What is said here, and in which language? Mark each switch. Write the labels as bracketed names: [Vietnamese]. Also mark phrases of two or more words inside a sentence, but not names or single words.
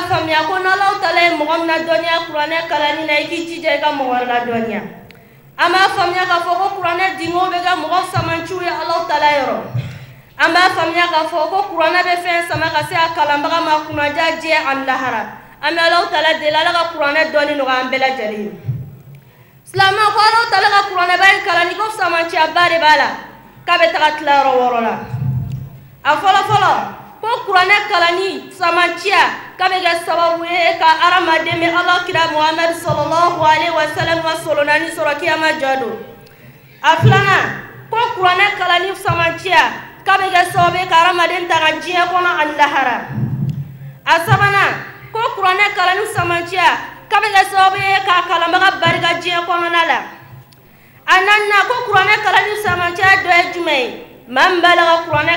[Bambara] faamuya ko n'Alahu Taala ye mɔgɔ min ladɔnniya kuranɛ kalanni na i k'i jija i ka mɔgɔ wɛrɛ ladɔnniya an b'a faamuya k'a fɔ ko kuranɛ dingow bɛ kɛ mɔgɔ samanciw ye Alahu Taala yɔrɔ an b'a faamuya k'a fɔ ko kuranɛ bɛ fɛn sama ka se a kalanbaga ma kunnaja diɲɛ ani lahara an bɛ Alahu Taala deli Ala ka kuranɛ dɔnni nɔgɔya an bɛɛ lajɛlen ye silamɛw ko Alahu Taala ka kuranɛba in kalanni ko samanciyaba de b'a la k'a bɛ taga tilayɔrɔ 6 la a fɔlɔfɔlɔ ko kuranɛ kalanni samanciya k'a bɛ kɛ sababu ye ka hadamaden bɛ Alakira Muhamadu [Arabic] صلى الله عليه وسلم [Bambara] ka solonani sɔrɔ kiyama jɔ don a filanan ko kuranɛ kalanni samanciya k'a bɛ kɛ sababu ye ka hadamaden ta ka diɲɛ kɔnɔ ani lahara a sabanan ko kuranɛ kalanni samanciya k'a bɛ kɛ sababu ye k'a kalanbaga barika diɲɛ kɔnɔna la a naaninan ko kuranɛ kalanni samanciya dɔ ye jumɛn ye maa min b'a la ka kuranɛ